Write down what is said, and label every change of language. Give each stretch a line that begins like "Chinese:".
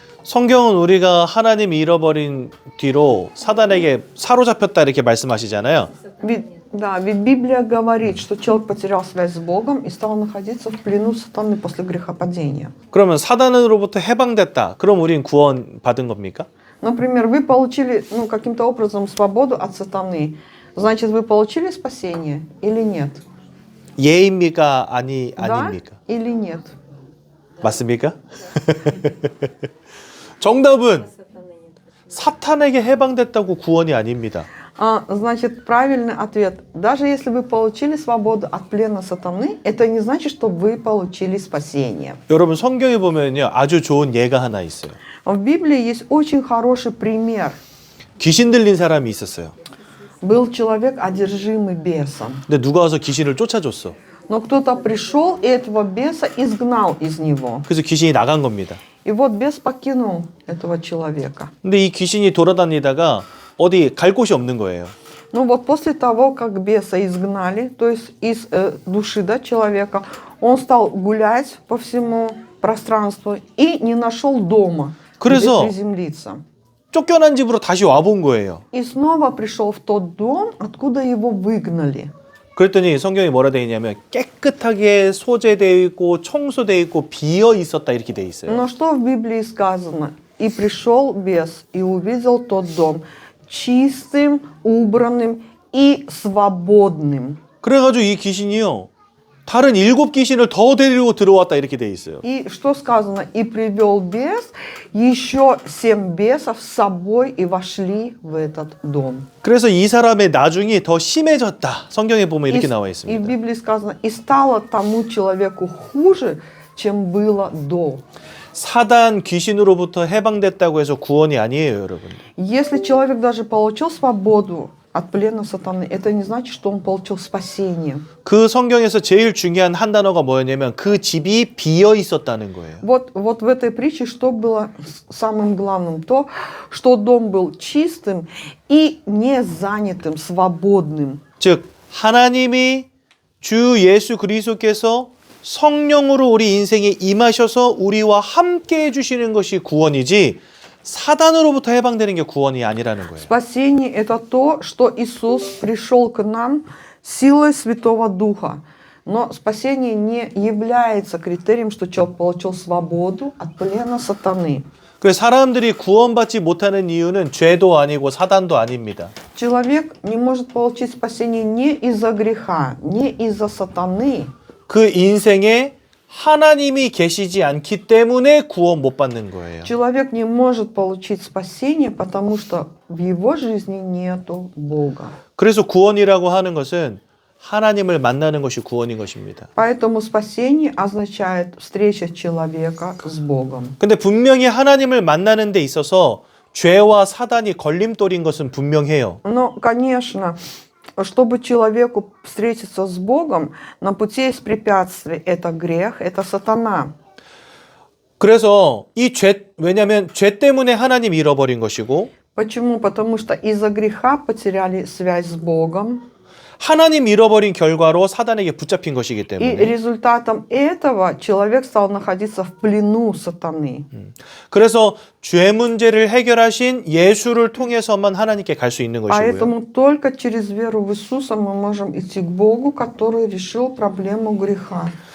Korean: 성경은 우리가 하나님 잃어버린 뒤로 사단에게 사로잡혔다 이렇게 말씀하시잖아요.
Russian: Ведь Библия говорит, что человек потерял связь с Богом и стал находиться в плену сатаны после грехопадения.
Korean: 그러면 사단으로부터 해방됐다. 그럼 우린 구원 받은 겁니까?
Russian: Например, вы получили каким-то образом свободу от сатаны. Значит, вы получили спасение или нет?
Korean: 예입니까?
Russian: Да
Korean: 아닙니까?
Russian: или нет?
Korean: 맞습니까? 정답은 사탄에게 해방됐다고 구원이 아닙니다.
Russian: Значит, правильный ответ. Даже если вы получили свободу от плена сатаны, это не значит, что вы получили спасение.
Korean: 여러분 성경에 보면요 아주 좋은 예가 하나 있어요.
Russian: В Библии есть очень хороший пример.
Korean: 귀신 들린 사람이 있었어요.
Russian: Был человек, одержимый бесом.
Korean: 근데 누가 와서 귀신을 쫓아줬어.
Russian: Но кто-то пришел и этого беса изгнал из него.
Korean: 그래서 귀신이 나간 겁니다.
Russian: И вот бес покинул этого человека.
Korean: 근데 이 귀신이 돌아다니다가 어디 갈 곳이 없는 거예요.
Russian: Ну вот после того, как беса изгнали, то есть из души человека, он стал гулять по всему пространству и не нашел дома, где
Korean: 그래서
Russian: приземлиться.
Korean: 쫓겨난 집으로 다시 와본 거예요.
Russian: И снова пришел в тот дом, откуда его выгнали.
Korean: 그랬더니 성경이 뭐라 돼 있냐면 깨끗하게 소재되어 있고 청소되어 있고 비어 있었다 이렇게 돼 있어요.
Russian: Но что в Библии сказано? И пришел бес и увидел тот дом чистым, убранным и свободным.
Korean: 그래가지고 이 귀신이요 다른 7 귀신을 더 데리고 들어왔다 이렇게 돼 있어요.
Russian: И что сказано? И привел бес еще 7 бесов с собой и вошли в этот дом.
Korean: 그래서 이 사람의 나중이 더 심해졌다. 성경에 보면 이렇게 나와
Russian: И в
Korean: 있습니다.
Russian: Библии сказано, и стало тому человеку хуже, чем было до.
Korean: 사단 귀신으로부터 해방됐다고 해서 구원이 아니에요, 여러분.
Russian: Если человек даже получил свободу от плена сатаны, это не значит, что он получил спасение.
Korean: 그 성경에서 제일 중요한 한 단어가 뭐였냐면 그 집이 비어 있었다는 거예요.
Russian: Вот в этой притче что было самым главным? То, что дом был чистым и не занятым, свободным.
Korean: 즉 하나님이 주 예수 그리스도께서 성령으로 우리 인생에 임하셔서 우리와 함께 해주시는 것이 구원이지 사단으로부터 해방되는 게 구원이 아니라는 거예요.
Russian: Спасение – это то, что Иисус пришел к нам силой Святого Духа. Но спасение не является критерием, что человек получил свободу от плена сатаны.
Korean: 그래서 사람들이 구원받지 못하는 이유는 죄도 아니고 사단도 아닙니다.
Russian: Человек не может получить спасение не из-за греха, не из-за сатаны.
Korean: 그 인생에 하나님이 계시지 않기 때문에 구원 못 받는 거예요.
Russian: Человек не может получить спасение, потому что в его жизни нету Бога.
Korean: 그래서 구원이라고 하는 것은 하나님을 만나는 것이 구원인 것입니다.
Russian: Поэтому спасение означает встреча человека с Богом.
Korean: 근데 분명히 하나님을 만나는 데 있어서 죄와 사단이 걸림돌인 것은 분명해요.
Russian: Но, конечно, чтобы человеку встретиться с Богом, на пути есть препятствия. Это грех, это сатана.
Korean: 그래서 왜냐하면 죄 때문에 하나님 잃어버린 것이고
Russian: Почему? Потому что из-за греха потеряли связь с Богом.
Korean: 하나님 잃어버린 결과로 사단에게 붙잡힌 것이기
Russian: И
Korean: 때문에
Russian: результатом этого человек стал находиться в плену сатаны.
Korean: 그래서 죄 문제를 해결하신 예수를 통해서만 하나님께 갈 수 있는 것이고요.
Russian: Поэтому только через веру в Иисуса мы можем идти к Богу, который решил проблему греха.